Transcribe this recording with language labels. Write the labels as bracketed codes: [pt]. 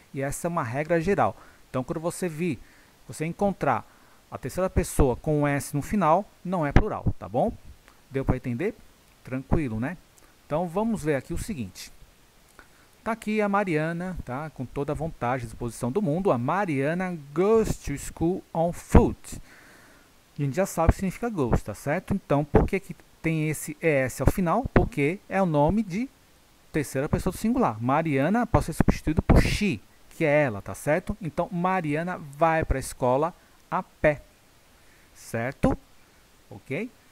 [pt] E essa é uma regra geral. Então, quando você encontrar a terceira pessoa com o S no final, não é plural, tá bom? Deu para entender? Tranquilo, né? Então, vamos ver aqui o seguinte. Está aqui a Mariana, tá? Com toda a vontade e disposição do mundo. [en] A Mariana goes to school on foot. [pt] A gente já sabe o que significa goes, tá certo? Então, por que tem esse ES ao final? Porque é o nome de terceira pessoa do singular. Mariana pode ser substituído por she, que é ela, tá certo? Então, Mariana vai para a escola a pé, certo? Ok?